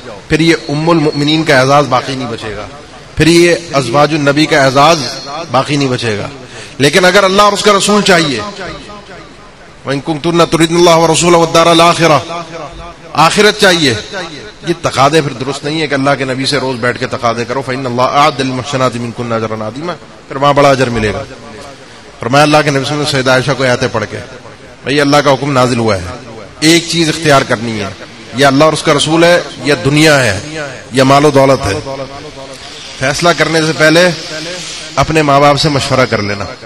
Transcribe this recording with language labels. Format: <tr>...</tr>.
<ur>پھر یہ ام المؤمنین کا اعزاز باقی نہیں بچے گا، پھر یہ ازواج النبی کا اعزاز باقی نہیں بچے گا. لیکن اگر اللہ اور اس کا رسول چاہیے،</ur> <ar>وَإِن كُنتُنَّ تُرِدْنَ اللَّهَ وَرَسُولَهُ وَالدَّارَ الْآخِرَةَ،</ar> <ur>آخرت چاہیے، یہ تقاضے پھر درست نہیں ہے کہ اللہ کے نبی سے روز بیٹھ کے تقاضے کرو.</ur> <ar>فإن الله أعد للمحسنات منكن أجرا عظيما،</ar> <ur>پھر وہاں بڑا اجر ملے گا. فرمایا اللہ کے نبی صلی اللہ علیہ وسلم سیدہ عائشہ کو آیتیں پڑھ کے، بھئی اللہ کا حکم نازل ہوا ہے، ایک چیز اختیار کرنی ہے، یا اللہ اور اس کا رسول ہے یا دنیا ہے یا مال و دولت ہے. فیصلہ کرنے سے پہلے اپنے ماں باپ سے مشورہ کر لینا.</ur>